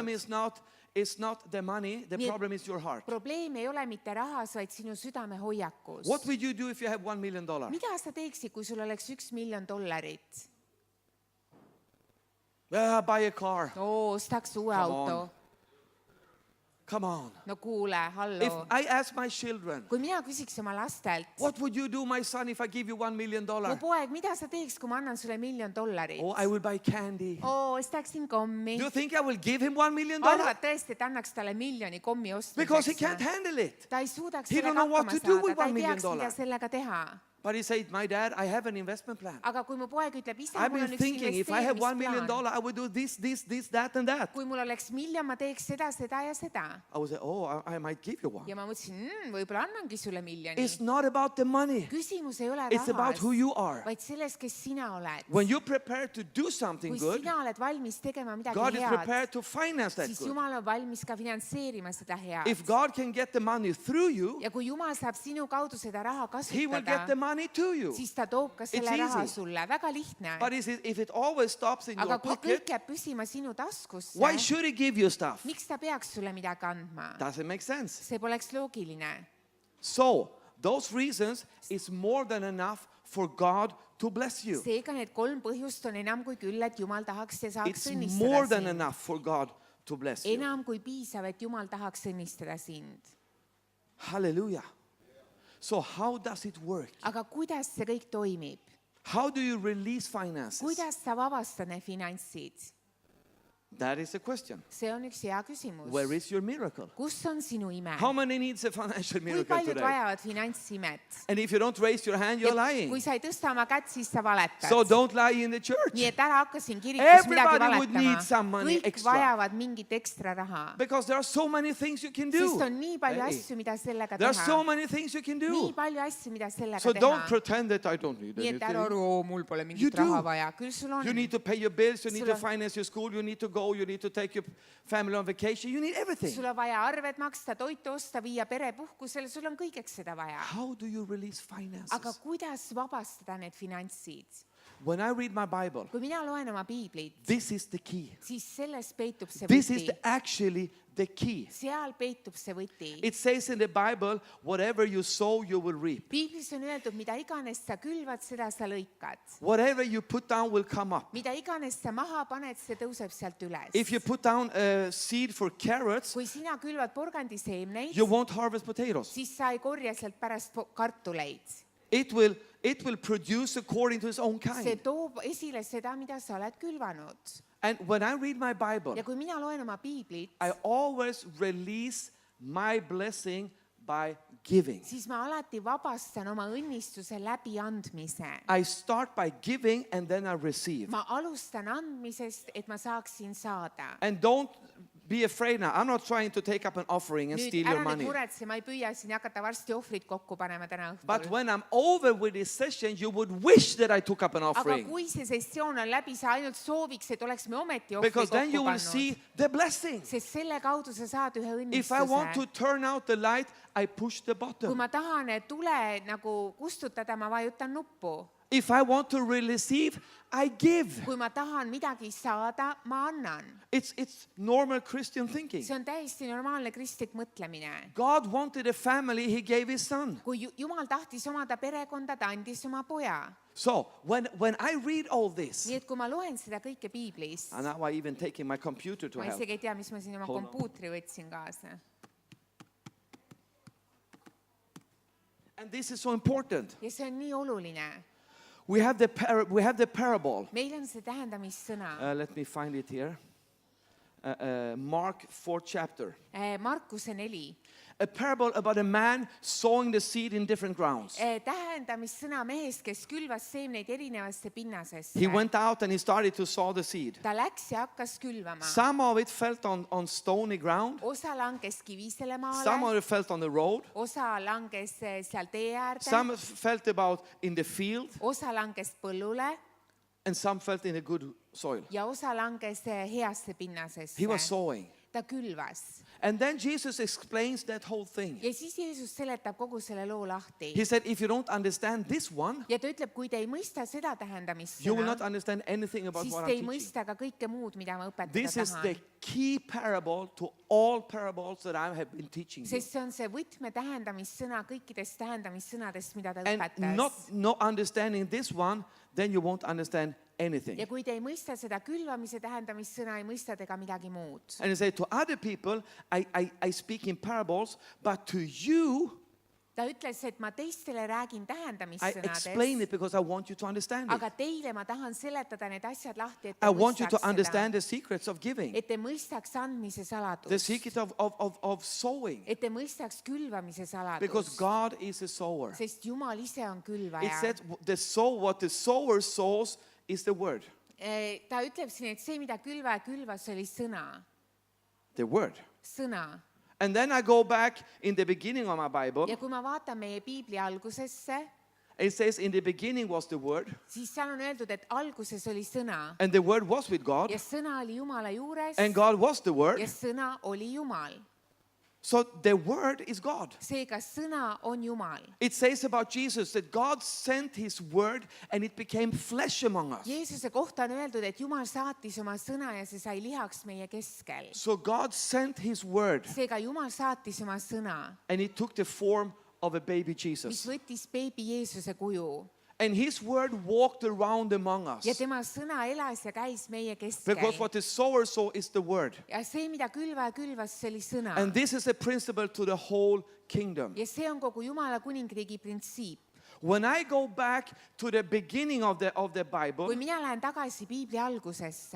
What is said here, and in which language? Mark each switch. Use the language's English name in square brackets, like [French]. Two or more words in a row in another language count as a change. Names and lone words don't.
[Estonian] õnnistatud. [English] is not the money, the [Estonian] Nii et [English] problem is your heart. [Estonian] Probleem ei ole mitte rahas, vaid sinu südame hoiakus. [English] What would you do if you have $1 million? [Estonian] Mida sa teeksid, kui sul oleks $1 miljon? [English] Buy a car. [Estonian] Ostaks uue [English] Come [Estonian] auto. [English] Come on. [Estonian] No kuule, [English] If [Estonian] hallo. [English] I ask my children, [Estonian] Kui mina küsiks oma lastelt, [English] what would you do, my son, if I give you $1 million? [Estonian] mu poeg, mida sa teeks, kui ma annan sulle $1 miljon? [English] Oh, I will buy candy. [Estonian] Ostaksin kommi. [English] Do you think I will give him $1 million? [Estonian] Arvad tõesti, et annaks talle miljoni kommi [English] Because he [Estonian] ostmiseks? [English] can't handle it. [Estonian] Ta ei suudaks [English] He don't [Estonian] sellega [English] know what [Estonian] hakkama [English] to do [Estonian] saada, [English] with [Estonian] ta [English] $1 [Estonian] ei [English] million. [Estonian] teaks, mida sellega teha. [English] But he said, my dad, I have an investment plan. [Estonian] Aga kui mu poeg ütleb, isa, [English] I've [Estonian] mul [English] been [Estonian] on üks [English] thinking, if I have $1 million, [Estonian] investeerimisplaan. [English] I would do this, that, and that. [Estonian] Kui mul oleks miljon, ma teeks seda, seda ja seda. [English] I would say, oh, I might give you one. [Estonian] Ja ma mõtlesin, võib-olla annangi sulle miljoni. [English] It's not about the money. [Estonian] Küsimus ei ole [English] It's about [Estonian] rahas, [English] who you are. [Estonian] vaid selles, kes sina oled. [English] When you're prepared to do something [Estonian] Kui [English] good, [Estonian] sina oled valmis tegema [English] God [Estonian] midagi [English] is [Estonian] head, [English] prepared to finance that [Estonian] siis [English] good. [Estonian] Jumal on valmis ka finantseerima seda head. [English] If God can get the money through you, [Estonian] Ja kui Jumal saab sinu kaudu seda raha [English] he will get the [Estonian] kasutada, [English] money to you. [Estonian] siis ta toob ka selle [English] It's [Estonian] raha [English] easy. [Estonian] sulle. Väga lihtne. [English] But if it always stops in [Estonian] Aga [English] your [Estonian] kui [English] pocket, [Estonian] kõik jääb püsima sinu taskusse, [English] why should he give you stuff? [Estonian] miks ta peaks sulle midagi andma? [English] Doesn't make sense. [Estonian] See poleks loogiline. [English] So, those reasons is more than enough for God to bless you. [Estonian] Seega need 3 põhjust on enam kui küll, et Jumal tahaks ja saaks [English] It's more [Estonian] õnnistada [English] than [Estonian] sind. [English] enough for God to bless you. [Estonian] Enam kui piisav, et Jumal tahaks õnnistada sind. [English] Hallelujah. So, how does it work? [Estonian] Aga kuidas see kõik toimib? [English] How do you release finances? [Estonian] Kuidas sa vabastad need finantsid? [English] That is the question. [Estonian] See on üks hea küsimus. [English] Where is your miracle? [Estonian] Kus on sinu ime? [English] How many needs a financial [Estonian] Kui [English] miracle [Estonian] paljud [English] today? [Estonian] vajavad finantsimet? [English] And if you don't raise your hand, you're [Estonian] Kui [English] lying. [Estonian] sa ei tõsta oma kätt, siis sa valetad. [English] So don't lie in the church. [Estonian] Nii et ära hakka siin kirikus midagi [English] Everybody would need some [Estonian] valetama. [English] money [Estonian] Kõik [English] extra. [Estonian] vajavad mingit ekstra raha. [English] Because there are so many things you can [Estonian] Sest [English] do. [Estonian] on nii palju [English] Hey, [Estonian] asju, mida sellega [English] there are [Estonian] teha. [English] so many things you can [Estonian] Nii [English] do. [Estonian] palju asju, mida sellega [English] So don't [Estonian] teha. [English] pretend that I don't need [Estonian] Nii et ära [English] anything. [Estonian] aru, mul pole [English] You [Estonian] mingit [English] do. [Estonian] raha vaja. Küll sul on. [English] You need to pay your bills, you need to [Estonian] Sul on- [English] finance your school, you need to go, you need to take your family on vacation, you need everything. [Estonian] Sul on vaja arved maksta, toitu osta, viia pere puhkusele, sul on kõigeks seda vaja. [English] How do you release [Estonian] Aga [English] finances? [Estonian] kuidas vabastada need finantsid? [English] When I read my Bible, [Estonian] Kui mina loen oma piiblit, [English] this is the key. [Estonian] siis selles peitub see [English] This is [Estonian] võti. [English] actually the key. [Estonian] Seal peitub see võti. [English] It says in the Bible, whatever you sow, you will reap. [Estonian] Piiblis on öeldud, mida iganes sa külvad, seda sa lõikad. [English] Whatever you put down will come up. [Estonian] Mida iganes sa maha paned, see tõuseb sealt üles. [English] If you put down a seed for carrots, [Estonian] Kui sina külvad porgandiseemneid, [English] you won't harvest potatoes. [Estonian] siis sa ei korja sealt pärast kartuleid. [English] It will produce according to its own [Estonian] See [English] kind. [Estonian] toob esile seda, mida sa oled külvanud. [English] And when I read my Bible, [Estonian] Ja kui mina loen oma piiblit, [English] I always release my blessing by giving. [Estonian] siis ma alati vabastan oma õnnistuse läbi andmise. [English] I start by giving and then I receive. [Estonian] Ma alustan andmisest, et ma saaksin saada. [English] And be afraid now. I'm not trying to take up an offering and [Estonian] nüüd [English] steal [Estonian] ära [English] your [Estonian] nüüd [English] money. [Estonian] muretse, ma ei püüa siin hakata varsti ohvrit kokku panema täna [English] But [Estonian] õhtul. [English] when I'm over with this session, you would wish that I took up an [Estonian] Aga [English] offering. [Estonian] kui see sessioon on läbi, sa ainult sooviks, et oleks me ometi ohvri [English] Because then you [Estonian] kokku [English] will [Estonian] pannud. [English] see the blessing. [Estonian] Sest selle kaudu sa saad ühe [English] If I want to [Estonian] õnnistuse. [English] turn out the light, I push the [Estonian] Kui [English] button. [Estonian] ma tahan tule nagu kustutada, ma vajutan nuppu. [English] If I want to receive, I give. [Estonian] Kui ma tahan midagi saada, ma annan. [English] It's normal Christian thinking. [Estonian] See on täiesti normaalne kristlik mõtlemine. [English] God wanted a family, He gave His Son. [Estonian] Kui Jumal tahtis omada perekonda, ta andis oma poja. [English] So when I read all this, [Estonian] Nii et kui ma loen seda kõike piiblis, [English] and now I even taking my computer to [Estonian] ma [English] help. [Estonian] isegi ei tea, mis ma siin oma [English] Hold on. [Estonian] kompuutri võtsin kaasa. [English] And this is so important. [Estonian] Ja see on nii oluline. [English] We have the parable. [Estonian] Meil on see tähendamissõna. [English] Let me find it here. Mark 4th chapter. [Estonian] Markuse 4. [English] A parable about a man sowing the seed in different grounds. [Estonian] Tähendamissõna mehest, kes külvas seemneid erinevasse pinnasesse. [English] He went out and he started to sow the seed. [Estonian] Ta läks ja hakkas külvama. [English] Some of it fell on stony ground. [Estonian] Osa langes kivisele [English] Some of [Estonian] maale, [English] it fell on the road. [Estonian] osa langes seal tee äärde, [English] Some fell about in the field. [Estonian] osa langes põllule [English] And some fell in a good soil. [Estonian] ja osa langes heasse pinnasesse. [English] He was sowing. [Estonian] Ta külvas. [English] And then Jesus explains that whole thing. [Estonian] Ja siis Jeesus seletab kogu selle loo lahti. [English] He said, if you don't understand this one, [Estonian] Ja ta ütleb, kui te ei mõista seda [English] you will not [Estonian] tähendamissõna, [English] understand anything about [Estonian] siis [English] what [Estonian] te ei [English] I'm teaching. [Estonian] mõista ka kõike muud, mida ma õpetada [English] This is the [Estonian] tahan. [English] key parable to all parables that I have been teaching you. [Estonian] Sest see on see võtmetähendamissõna kõikidest tähendamissõnadest, mida ta [English] And [Estonian] õpetas. [English] not understanding this one, then you won't understand anything. [Estonian] Ja kui te ei mõista seda külvamise tähendamissõna, ei mõista te ka midagi muud. [English] And he said, to other people, I speak in parables, but to you, [Estonian] Ta ütles, et ma teistele räägin [English] I explain [Estonian] tähendamissõnades, [English] it because I want you to understand it. [Estonian] aga teile ma tahan seletada need asjad lahti, et [English] I [Estonian] te [English] want you to [Estonian] mõistaks seda, [English] understand the secrets of giving, [Estonian] et te mõistaks andmise [English] the [Estonian] saladust, [English] secret of sowing, [Estonian] et te mõistaks külvamise [English] because [Estonian] saladust, [English] God is a sower. [Estonian] sest Jumal ise on [English] It [Estonian] külvaja. [English] said what the sower sows is the word. [Estonian] Ta ütleb siin, et see, mida külvaja külvas, oli sõna. [English] The word. [Estonian] Sõna. [English] And then I go back in the beginning of my Bible. [Estonian] Ja kui ma vaatan meie piibli algusesse, [English] It says in the beginning was the word, [Estonian] siis seal on öeldud, et alguses oli sõna [English] and the word was with God, [Estonian] ja sõna oli Jumala juures [English] and God was the word. [Estonian] ja sõna oli Jumal. [English] So the word is God. [Estonian] Seega sõna on Jumal. [English] It says about Jesus that God sent his word and it became flesh among us. [Estonian] Jeesuse kohta on öeldud, et Jumal saatis oma sõna ja see sai lihaks meie keskel. [English] So God sent his word [Estonian] Seega Jumal saatis oma sõna, [English] and it took the form of a baby [Estonian] mis [English] Jesus. [Estonian] võttis beebi Jeesuse kuju. [English] And his word walked around among us. [Estonian] Ja tema sõna elas ja käis meie [English] Because [Estonian] keskel. [English] what the sower sow is the word. [Estonian] Ja see, mida külvaja külvas, see oli sõna. [English] And this is a principle to the whole kingdom. [Estonian] Ja see on kogu Jumala kuningriigi printsiip. [English] When I go back to the beginning of the Bible, [Estonian] Kui mina lähen tagasi piibli algusesse